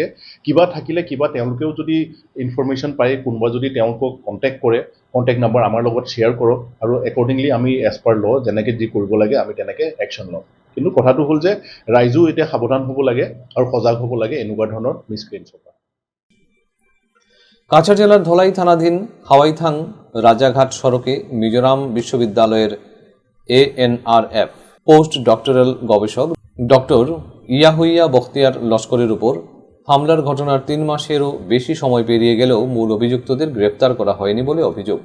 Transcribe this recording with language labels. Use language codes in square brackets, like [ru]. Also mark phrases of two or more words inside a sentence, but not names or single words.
[as] কিবা থাকিলে, কিবা তেওঁলোকেও যদি ইনফৰমেশ্যন পায়, কোনোবা যদি তেওঁলোকক কণ্টেক্ট কৰে, [en] contact number [as] আমাৰ লগত শ্বেয়াৰ কৰক, আৰু একৰ্ডিংলি আমি [en] as per law [as] যেনেকৈ যি কৰিব লাগে আমি তেনেকৈ একশ্যন ল'ম। কিন্তু কথাটো হ'ল যে ৰাইজো এতিয়া সাৱধান হ'ব লাগে আৰু সজাগ হ'ব লাগে এনেকুৱা ধৰণৰ মিছক্ৰিয়েঞ্চৰ পৰা। [bn] কাছাড় জেলার ধলাই থানাধীন হাওয়াইথাং রাজাঘাট সড়কে মিজোরাম বিশ্ববিদ্যালয়ের ANRF [en] post doctoral [bn] গবেষক ডক্টর ইয়াহুইয়া বখতিয়ার লস্করের উপর হামলার ঘটনার 3 মাসেরও বেশি সময় পেরিয়ে গেলেও মূল অভিযুক্তদের গ্রেফতার করা হয়নি বলে অভিযোগ।